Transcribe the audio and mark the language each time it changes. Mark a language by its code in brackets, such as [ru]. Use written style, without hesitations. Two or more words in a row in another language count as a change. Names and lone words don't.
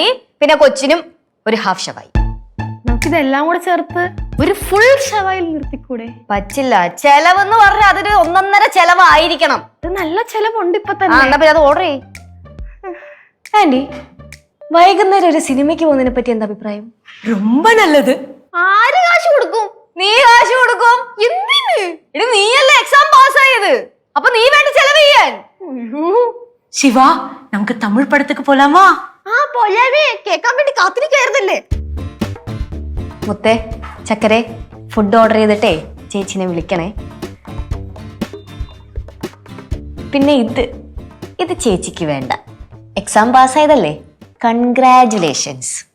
[ml] പിന്നെ കൊച്ചിനും ഒരു ഹാഫ് ഷവായി. നമുക്കിതെല്ലാം കൂടെ ചേർത്ത് ഒരു ഫുൾ ഷവായിൽ നിർത്തിക്കൂടെ? പറ്റില്ല. ചെലവെന്ന് പറഞ്ഞാൽ അതൊരു 1.5 ചെലവായിരിക്കണം. ഇത് നല്ല ചെലവുണ്ട് ഇപ്പൊ ആ, തന്നെ. എന്നാ പിന്നെ അത് ഓർഡർ ചെയ്യ്. ആന്റി, വൈകുന്നേരം ഒരു സിനിമയ്ക്ക് പോകുന്നതിനെ പറ്റി എന്താ അഭിപ്രായം? [ta] ரொம்ப நல்லது. [ml] ആര് കാശ് കൊടുക്കും? നീ കാശ് കൊടുക്കും. എന്തിന്? ഇനി നീയല്ലേ എക്സാം പാസ്സായത്, അപ്പൊ നീ വേണ്ട ചെലവ് ചെയ്യാൻ. [ta] சிவா, நமக்கு தமிழ் படத்துக்கு போலாமா? [ml] ആ പോയാവേ, കേക്കാൻ വേണ്ടി കാത്തിരിക്കായിരുന്നല്ലേ. മുത്തേ, ചക്കരെ, ഫുഡ് ഓർഡർ ചെയ്തിട്ടേ ചേച്ചിനെ വിളിക്കണേ. പിന്നെ ഇത് ചേച്ചിക്ക് വേണ്ട. എക്സാം പാസ്സായതല്ലേ, കൺഗ്രാറ്റുലേഷൻസ്.